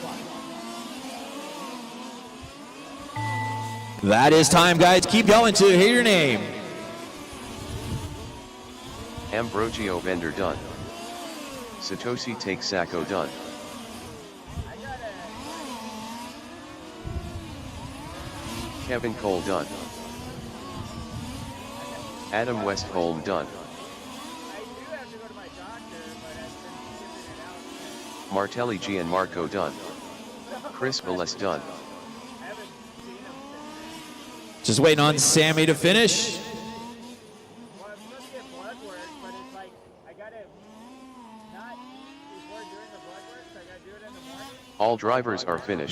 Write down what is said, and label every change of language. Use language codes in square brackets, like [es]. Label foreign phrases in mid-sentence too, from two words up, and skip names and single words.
[en] That is time, guys. Keep going to hear your name. Ambrogio Bender done. Satoshi Take Sacco done. Kevin Cole done. Adam Westholm done. Martelli Gianmarco done. Chris Velez done. Just waiting on Sammy to finish. Well, I'm supposed to get blood work, but it's like, I gotta not before doing the blood work, so I gotta do it in the morning. All drivers are finished.